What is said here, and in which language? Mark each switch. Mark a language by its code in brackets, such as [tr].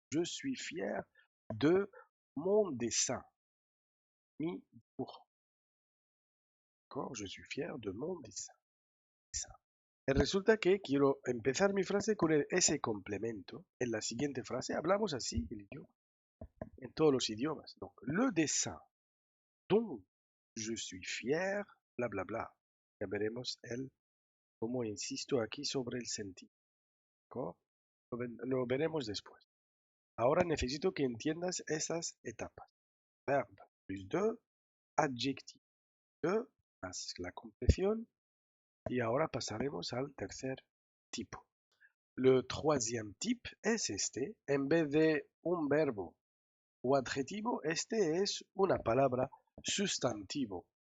[fr] Je suis fier de mon dessin, [es] mi dibujo. [fr] Je suis fier de mon dessin. [es] Resulta que quiero empezar mi frase con ese complemento. En la siguiente frase hablamos así el idioma, en todos los idiomas. [fr] Donc, le dessin dont je suis fier, bla bla bla. [es] Ya veremos cómo insisto aquí sobre el sentido. Lo veremos después. Ahora necesito que entiendas esas etapas. Verbo [fr] plus de, adjectif de, [es] más la compleción. Y ahora pasaremos al tercer tipo. [fr] Le troisième type [es] es este. En vez de un verbo o adjetivo, este es una palabra sustantivo.